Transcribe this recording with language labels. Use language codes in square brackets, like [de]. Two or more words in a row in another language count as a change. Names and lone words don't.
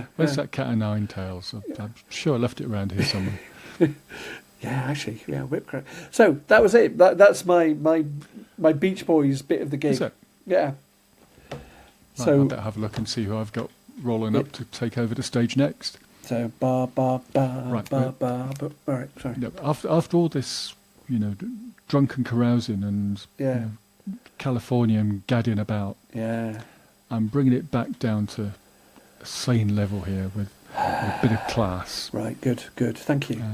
[en] Where's that cat o' nine tails? I'm sure I left it around here somewhere. Whip crack. So that was it. That's my Beach Boys bit of the gig. Is it? Yeah. So I better have a look and see who I've got rolling up to take over the stage next. So ba ba ba Right, ba ba. All right, sorry. No, after all this, drunken carousing and California and gadding about, I'm bringing it back down to a sane level here with a bit of class. Right, good. Thank you.